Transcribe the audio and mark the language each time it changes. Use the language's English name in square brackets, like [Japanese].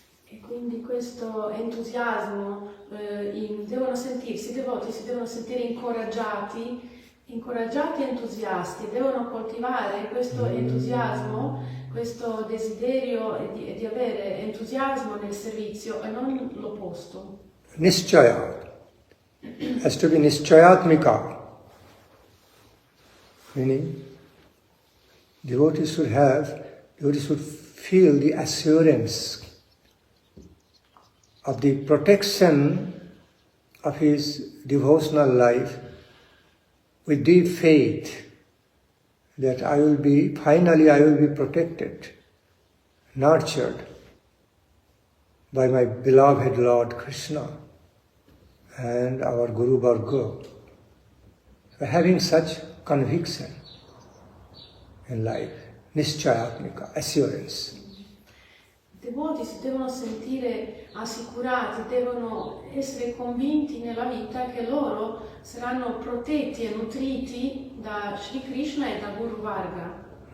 [Italian] E quindi questo entusiasmo, i devoti si devono sentire incoraggiati e entusiasti, devono coltivare questo entusiasmo, questo desiderio di avere entusiasmo nel servizio e non l'opposto. [English] Nischayat has to be nischayatmika, meaning devotees should feel the assurance of the protection of his devotional life with deep faith that I will be protected, nurtured by my beloved Lord Krishna and our Guru Varga. So having such conviction in life, nischayatmika, assurance. [Italian] I devoti si devono sentire assicurati, devono essere convinti nella vita che loro saranno protetti e nutriti da Sri Krishna e da Guru Varga.